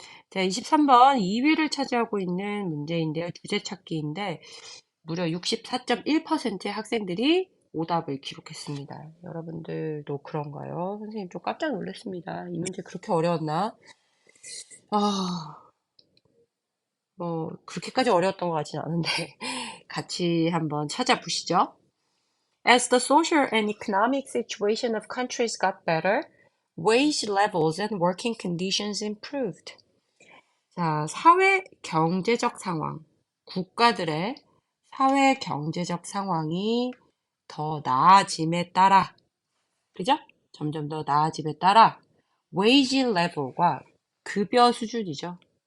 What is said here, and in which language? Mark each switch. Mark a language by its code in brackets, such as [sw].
[ko] 자, 23번 2위를 차지하고 있는 문제인데요. 주제 찾기인데 무려 64.1%의 학생들이 오답을 기록했습니다. 여러분들도 그런가요? 선생님 좀 깜짝 놀랐습니다. 이 문제 그렇게 어려웠나? 아, 뭐 그렇게까지 어려웠던 것 같지는 않은데 같이 한번 찾아보시죠. [en] As the social and economic situation of countries got better, wage levels and working conditions improved. [ko] 자, 사회 경제적 상황, 국가들의 사회 경제적 상황이 더 나아짐에 따라, 그죠? 점점 더 나아짐에 따라 wage level과 급여 수준이죠.